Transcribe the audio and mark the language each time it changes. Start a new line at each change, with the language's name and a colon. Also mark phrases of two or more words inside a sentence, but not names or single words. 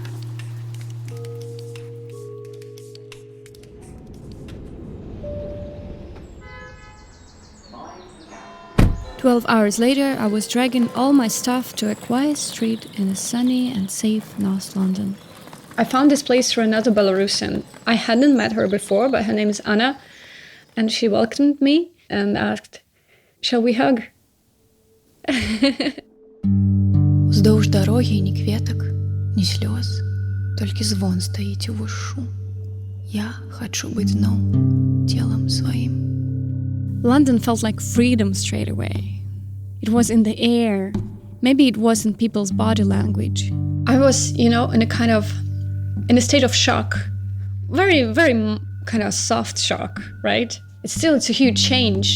English: "12 hours later, I was dragging all my stuff to a quiet street in a sunny and safe North London. I found this place through another Belarusian. I hadn't met her before, but her name is Anna. And she welcomed me and asked, shall we hug?
Russian: Вздовж дороги ни кветок, ни слез, только звон стоит в ушу. Я хочу быть дном, телом своим.
English: London felt like freedom straight away. It was in the air. Maybe it was in people's body language. I was, in a state of shock. Very, very kind of soft shock, right? It's a huge change.